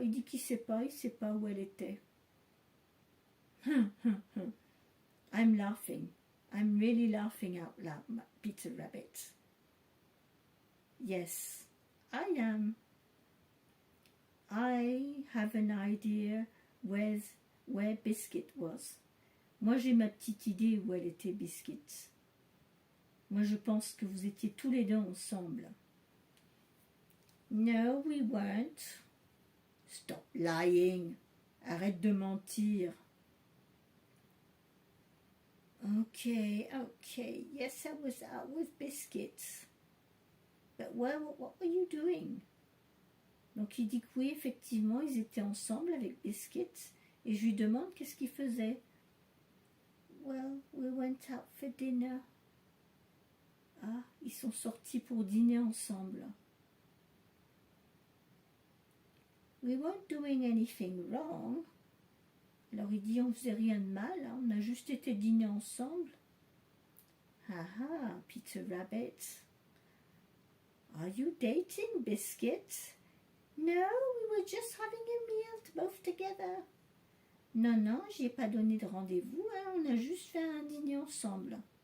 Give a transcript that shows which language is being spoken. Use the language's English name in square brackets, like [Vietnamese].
[French] Il dit qu'il sait pas. Il sait pas où elle était. [English] I'm laughing. I'm really laughing out loud, Peter Rabbit. Yes, I am. I have an idea where Biscuit was. [French] Moi, j'ai ma petite idée où elle était, Biscuit. Moi, je pense que vous étiez tous les deux ensemble. [English] No, we weren't. Stop lying. [French] Arrête de mentir. [English] Okay. Yes, I was out with Biscuit. But what were you doing? [French] Donc, il dit que oui, effectivement, ils étaient ensemble avec Biscuit. Et je lui demande qu'est-ce qu'il faisait. [English] Well, we went out for dinner. [French] Ah, ils sont sortis pour dîner ensemble. [English] We weren't doing anything wrong. [French] Alors il dit, on ne faisait rien de mal, hein, on a juste été dîner ensemble. [English] Ah, Peter Rabbit. Are you dating, Biscuit? No, we were just having a meal both together. [French] Non, j'y ai pas donné de rendez-vous, hein, on a juste fait un dîner ensemble.